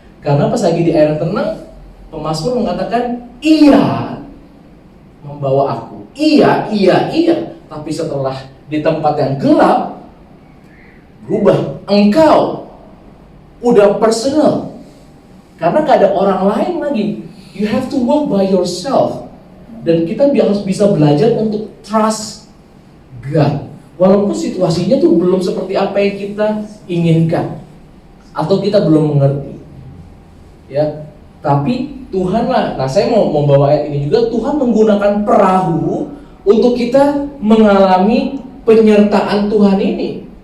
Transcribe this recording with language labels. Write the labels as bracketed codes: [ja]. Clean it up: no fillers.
[id] Karena pas lagi di air yang tenang, pemazmur mengatakan, Ia membawa aku. Iya. Tapi setelah di tempat yang gelap, berubah. Engkau udah personal. Karena gak ada orang lain lagi. [en] You have to walk by yourself. [id] Dan kita harus bisa belajar untuk [en] trust God. [id] Walaupun situasinya tuh belum seperti apa yang kita inginkan, atau kita belum mengerti. Ya, tapi Tuhan lah. Nah, saya mau membawa ayat ini juga. Tuhan menggunakan perahu untuk kita mengalami penyertaan Tuhan ini.